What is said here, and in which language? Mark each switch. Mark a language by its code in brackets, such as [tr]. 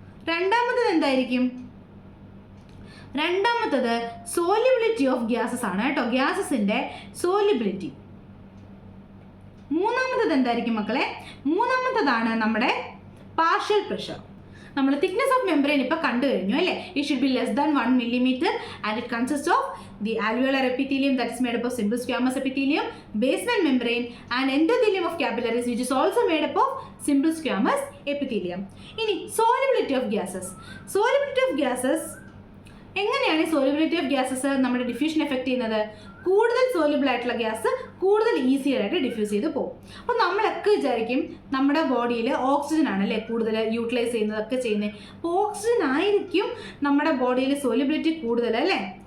[ml] രണ്ടാമത്തത് എന്തായിരിക്കും? രണ്ടാമത്തത് സോലിബിലിറ്റി ഓഫ് ഗ്യാസസ് ആണ് കേട്ടോ, ഗ്യാസസിന്റെ സോലിബിലിറ്റി. മൂന്നാമത്തത് എന്തായിരിക്കും മക്കളെ? മൂന്നാമത്തതാണ് നമ്മുടെ പാർഷ്യൽ പ്രഷർ. നമ്മൾ തിക്നെസ് ഓഫ് മെംബ്രെയിൻ ഇപ്പോൾ കണ്ടു കഴിഞ്ഞു അല്ലേ? [en] It should be less than 1 millimeter and it consist of the alveolar epithelium that is made up of simple squamous epithelium, basement membrane and endothelium of capillaries which is also made up of simple squamous epithelium. ഇനി solubility of gases. Solubility of gases [ml] എങ്ങനെയാണ് solubility of gases നമ്മുടെ diffusion effect ചെയ്യുന്നത്? കൂടുതൽ soluble ആയിട്ടുള്ള gas കൂടുതൽ easy ആയിട്ട് diffuse ചെയ്ത് പോകും. അപ്പോൾ നമ്മളൊക്കെ വിചാരിക്കും നമ്മുടെ ബോഡിയിൽ ഓക്സിജൻ ആണ് അല്ലേ കൂടുതൽ യൂട്ടിലൈസ് ചെയ്യുന്നതൊക്കെ ചെയ്യുന്നത്. അപ്പോൾ ഓക്സിജൻ ആയിരിക്കും നമ്മുടെ ബോഡിയിൽ സോലിബിലിറ്റി കൂടുതൽ അല്ലേ?